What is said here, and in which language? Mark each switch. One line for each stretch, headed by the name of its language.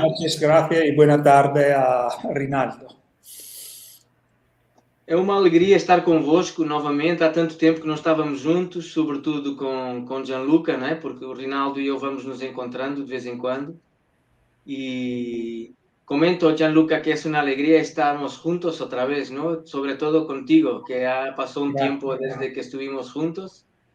Spanish: noches, gracias y buena tarde a Rinaldo.
Portuguese: É uma alegria estar convosco novamente, há tanto tempo que não estávamos juntos, sobretudo com Gianluca, não é? Porque o Rinaldo e eu vamos nos encontrando de vez em quando.
Spanish: Y comento, Gianluca, que es una alegría estarmos juntos otra vez, ¿no? Sobre todo contigo, que ha pasado un tiempo desde que estuvimos juntos.